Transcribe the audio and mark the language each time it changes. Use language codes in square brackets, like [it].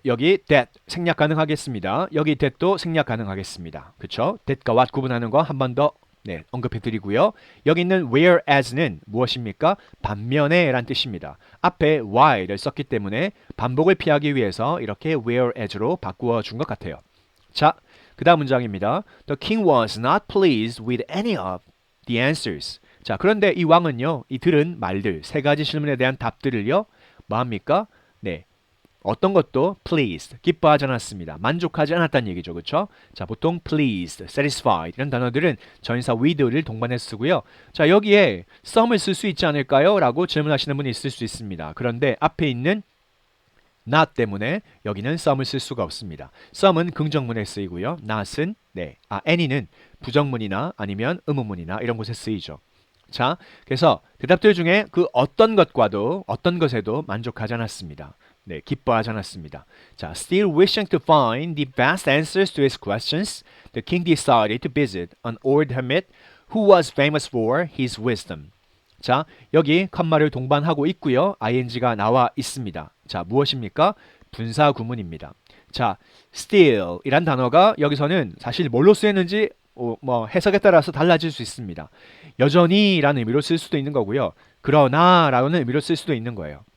[ko] 여기 that 생략 가능하겠습니다. 여기 that도 생략 가능하겠습니다. 그렇죠? that과 what 구분하는 거 한 번 더 네, 언급해 드리고요. 여기 있는 whereas는 무엇입니까? 반면에 란 뜻입니다. 앞에 while을 썼기 때문에 반복을 피하기 위해서 이렇게 whereas로 바꾸어 준 것 같아요. 자, 그 다음 문장입니다. [en] The king was not pleased with any of the answers. [ko] 자, 그런데 이 왕은요, 이 들은 말들, 세 가지 질문에 대한 답들을요, 뭐합니까? 네, 어떤 것도 pleased, 기뻐하지 않았습니다. 만족하지 않았다는 얘기죠. 그렇죠? 자, 보통 [en] pleased, satisfied [ko] 이런 단어들은 전치사 with를 동반해서 쓰고요. 자, 여기에 some을 쓸 수 있지 않을까요? 라고 질문하시는 분이 있을 수 있습니다. 그런데 앞에 있는 not 때문에 여기는 some을 쓸 수가 없습니다. some은 긍정문에 쓰이고요. not은 any는 부정문이나 아니면 의문문이나 이런 곳에 쓰이죠. 자, 그래서 대답들 중에 그 어떤 것과도 어떤 것에도 만족하지 않았습니다. 네, 기뻐하지 않았습니다. [en] 자, still wishing to find the best answers to his questions, the king decided to visit an old hermit who was famous for his wisdom. [ko] 자, 여기 컴마를 동반하고 있고요. ing가 나와 있습니다. 자, 무엇입니까? 분사 구문입니다. 자, still 이란 단어가 여기서는 사실 뭘로 쓰였는지 뭐 해석에 따라서 달라질 수 있습니다. 여전히 라는 의미로 쓸 수도 있는 거고요. 그러나 라는 의미로 쓸 수도 있는 거예요.